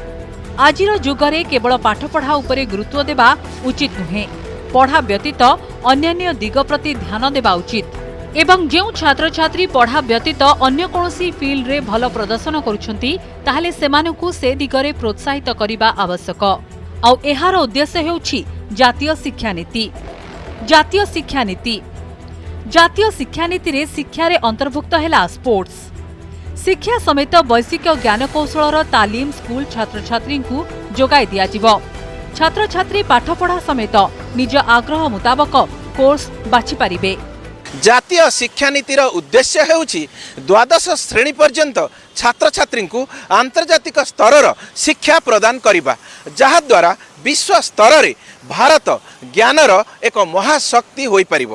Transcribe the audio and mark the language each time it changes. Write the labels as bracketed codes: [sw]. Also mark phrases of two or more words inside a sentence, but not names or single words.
[or] ଆଜିର ଯୁଗରେ କେବଳ ପାଠ ପଢ଼ା ଉପରେ ଗୁରୁତ୍ୱ ଦେବା ଉଚିତ ନୁହେଁ, ପଢ଼ା ବ୍ୟତୀତ ଅନ୍ୟାନ୍ୟ ଦିଗ ପ୍ରତି ଧ୍ୟାନ ଦେବା ଉଚିତ। ଏବଂ ଯେଉଁ ଛାତ୍ର ଛାତ୍ରୀ ପଢ଼ା ବ୍ୟତୀତ ଅନ୍ୟ କୌଣସି ଫିଲ୍ଡ ରେ ଭଲ ପ୍ରଦର୍ଶନ କରୁଛନ୍ତି ତାହାଲେ ସେମାନଙ୍କୁ ସେ ଦିଗରେ ପ୍ରୋତ୍ସାହିତ କରିବା ଆବଶ୍ୟକ। ଆଉ ଏହାର ଉଦ୍ଦେଶ୍ୟ ହେଉଛି ଜାତୀୟ ଶିକ୍ଷା ନୀତି। ଜାତୀୟ ଶିକ୍ଷା ନୀତି ଜାତୀୟ ଶିକ୍ଷା ନୀତି ରେ ଶିକ୍ଷା ରେ ଅନ୍ତର୍ଭୁକ୍ତ ହେଲା ସ୍ପୋର୍ଟସ୍। ଶିକ୍ଷା ସମେତ ବୈଶ୍ୱିକ ଜ୍ଞାନ କୌଶଳର ତାଲିମ ସ୍କୁଲ ଛାତ୍ର ଛାତ୍ରୀ ଯୋଗାଇ ଦିଆଯିବ। ଛାତ୍ର ଛାତ୍ରୀ ପାଠପଢ଼ା ସମେତ ନିଜ ଆଗ୍ରହ ମୁତାବକ କୋର୍ସ ବାଛି ପାରିବେ। ଜାତୀୟ ଶିକ୍ଷା ନୀତିର ଉଦ୍ଦେଶ୍ୟ ହେଉଛି ଦ୍ୱାଦଶ ଶ୍ରେଣୀ ପର୍ଯ୍ୟନ୍ତ ଛାତ୍ର ଛାତ୍ରୀ କୁ ଆନ୍ତର୍ଜାତିକ ସ୍ତର ଶିକ୍ଷା ପ୍ରଦାନ କରିବା, ଯାହା ଦ୍ୱାରା ବିଶ୍ୱ ସ୍ତର ରେ ଭାରତ ଜ୍ଞାନର ଏକ ମହାଶକ୍ତି ହୋଇ ପାରିବ।